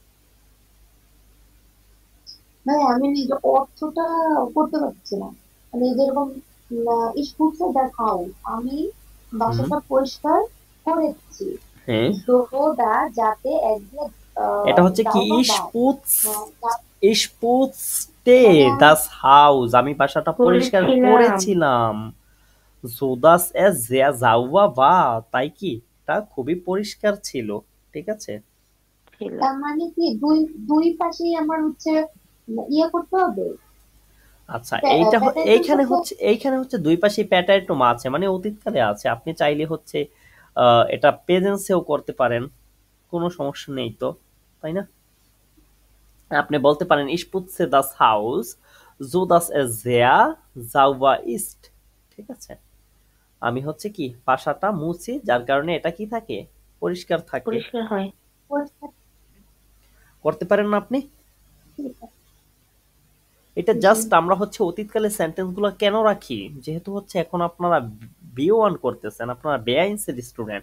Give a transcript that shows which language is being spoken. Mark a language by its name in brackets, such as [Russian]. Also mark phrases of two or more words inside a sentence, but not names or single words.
[Bangla] ভাই আমি নিজে অর্থটা করতে পারছি না, মানে যেরকম স্কুলসে দেখাও, আমি বাসাটা পরিষ্কার করেছি, হ্যাঁ, দোদা যাতে একদিন এটা হচ্ছে কি দাওয়া [German] ich [Bangla] দাও, [German] putzte [Bangla] মানে আমি [German] das Haus, [Bangla] আমি বাসাটা পরিষ্কার করেছিলাম, [German] so dass es sehr sauber war, [Bangla] তাই কি এটা খুবই পরিষ্কার ছিল, ঠিক আছে। তার মানে কি দুই দুই পাশেই আমার হচ্ছে ইয়ে করতে হবে, আচ্ছা, প্যাটার্নটার এইখানে হচ্ছে দুই পাশে প্যাটার্টম আছে, মানে অতীতকালে আছে, আপনি চাইলে হচ্ছে এটা প্রেজেন্সেও করতে পারেন, কোনো সমস্যা নেই তো, তাই না। আপনি বলতে পারেন [German] ich putze das Haus, so dass es sehr sauber ist, [Bangla] ঠিক আছে। আমি হচ্ছে কি বাসাটা মুছি, যার কারণে এটা কি থাকে, পরিষ্কার থাকে। পরিষ্কার হয়। পরিষ্কার করতে পারেন না আপনি। এটা জাস্ট আমরা হচ্ছে অতীতকালে সেন্টেন্স গুলো কেন রাখি, যেহেতু হচ্ছে এখন আপনারা B1 করতেছেন, আপনারা বেআইনসের স্টুডেন্ট,